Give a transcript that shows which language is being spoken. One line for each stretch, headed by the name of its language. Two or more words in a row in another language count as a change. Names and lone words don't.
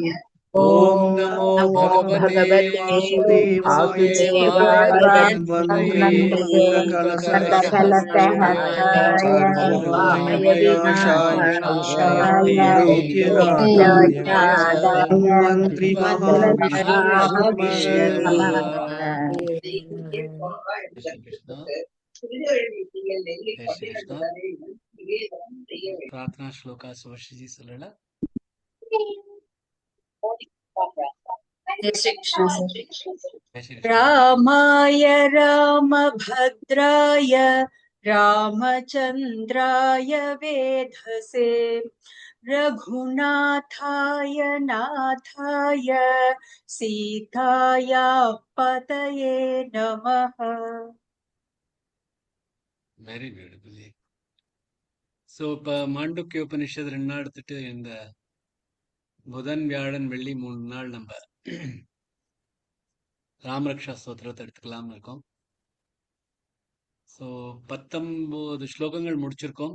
Sanskrit: ஓம் நமோ பகவதே வாசுதேவாய தன்வந்திரயே அமிர்தகலசஸ்தயாய சர்வாமய விநாசாய த்ரைலோக்யநாதாய தன்வந்திரி மகாவிஷ்ணவே நமः.
Hindi: जय श्री कृष्णा. जय श्री कृष्णा.
Tamil: பிரார்த்தனா ஸ்லோகா சுவர்ஷிஜி சொல்லலாம்.
Hindi: जय श्री कृष्ण सर। जय श्री कृष्णा.
Sanskrit: रामाय रामभद्राय रामचन्द्राय वेधसे रघुनाथाय नाथाय सीताया पतये नमः।
English: Very beautifully.
Tamil: ஸோ இப்போ மாண்டூக்கிய உபனிஷத் 2 நாள் எடுத்துட்டு இந்த புதன் வியாழன் வெள்ளி 3 நாள் நம்ம ராமரக்ஷா ஸ்தோத்திரத்தை எடுத்துக்கலாம்னு இருக்கோம். ஸோ 19 ஸ்லோகங்கள் முடிச்சிருக்கோம்.